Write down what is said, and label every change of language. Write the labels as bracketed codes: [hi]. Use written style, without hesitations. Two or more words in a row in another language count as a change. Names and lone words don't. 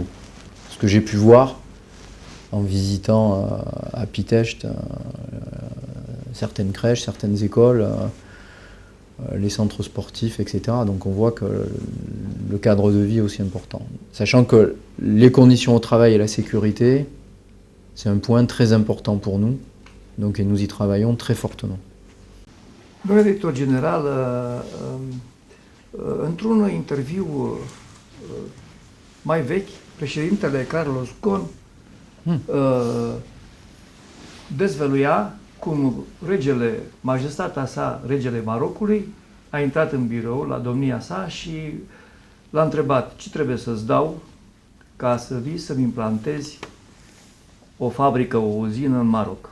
[fr] Ce que j'ai pu voir en visitant à Pitești certaines crèches, certaines écoles, les centres sportifs, etc. Donc on voit que le cadre de vie est aussi important. Sachant que les conditions au travail et la sécurité, c'est un point très important pour nous, donc, et nous y travaillons très fortement. [ro] Domnule director general, într-un interviu mai vechi, președintele Carlos Ghosn dezvăluia cum regele, majestatea sa, regele Marocului, a intrat în birou la domnia sa și l-a întrebat: ce trebuie să-ți dau ca să vii să-mi implantezi o fabrică, o uzină în Maroc?